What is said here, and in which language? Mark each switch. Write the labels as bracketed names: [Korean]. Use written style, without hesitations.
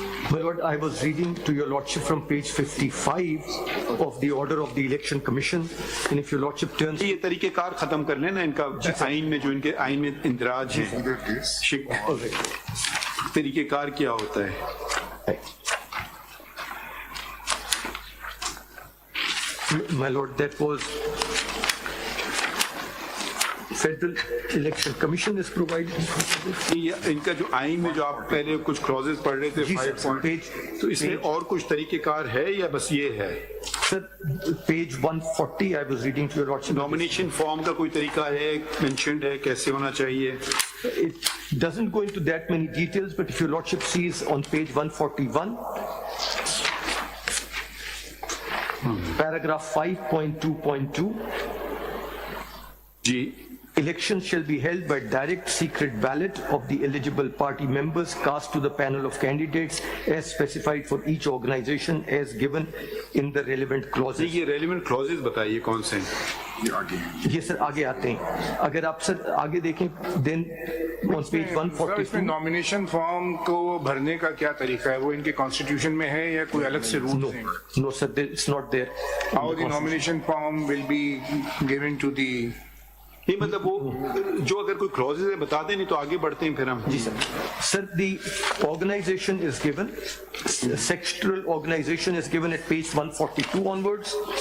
[English] My lord, I was reading to your lordship from page 55 of the order of the election commission, and if your lordship turns... [Urdu] یہ طریقہ کار ختم کر لینا ان کا آئین میں, جو ان کے آئین میں اندراج ہے. طریقہ کار کیا ہوتا ہے؟ [English] My lord, that was... Federal Election Commission is provided. [Urdu] ان کا جو آئین میں جو آپ پہلے کچھ کلوزز پڑھ رہے تھے 5 پوائنٹ, تو اس میں اور کچھ طریقہ کار ہے یا بس یہ ہے؟ [English] Sir, page 140 I was reading to your lordship. [Urdu] Nomination form کا کوئی طریقہ ہے, مینشنڈ ہے, کیسے ہونا چاہیے؟ [English] It doesn't go into that many details, but if your lordship sees on page 141, paragraph 5.2.2, [Urdu] جی, [English] elections shall be held by direct secret ballot of the eligible party members cast to the panel of candidates as specified for each organization as given in the relevant clauses. [Urdu] یہ relevant closures بتائیے کون سے ہیں؟ یہ سر آگے آتے ہیں. اگر آپ سر آگے دیکھیں [English] then on page 142 [Urdu] nomination form کو بھرنے کا کیا طریقہ ہے, وہ ان کے کانسٹیٹیوشن میں ہے یا کوئی الگ سے رول ہے؟ [English] No sir, it's not there. How the nomination form will be given to the... [Urdu] نہیں مطلب وہ جو اگر کوئی کلوزز ہے بتا دیں, نہیں تو آگے بڑھتے ہیں پھر ہم. جی سر. [English] Sir, the organization is given, sectoral organization is given at page 142 onwards.